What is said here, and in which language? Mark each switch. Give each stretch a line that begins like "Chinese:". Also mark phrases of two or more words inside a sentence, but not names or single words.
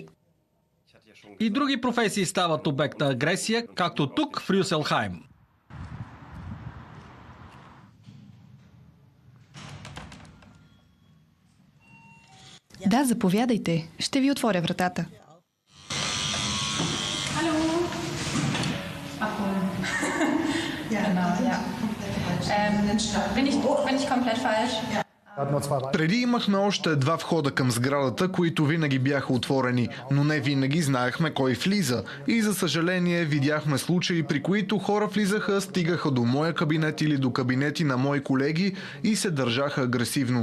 Bulgarian: И други професии стават обект на агресия, както тук в Рюселхайм. Да, заповядайте. Ще ви отворя вратата.
German: Bin ich komplett falsch?
Bulgarian: Преди имахме още 2 входа към сградата, които винаги бяха отворени, но не винаги знаехме кой влиза. И за съжаление видяхме случаи, при които хора влизаха, стигаха до моя кабинет или до кабинети на мои колеги и се държаха агресивно.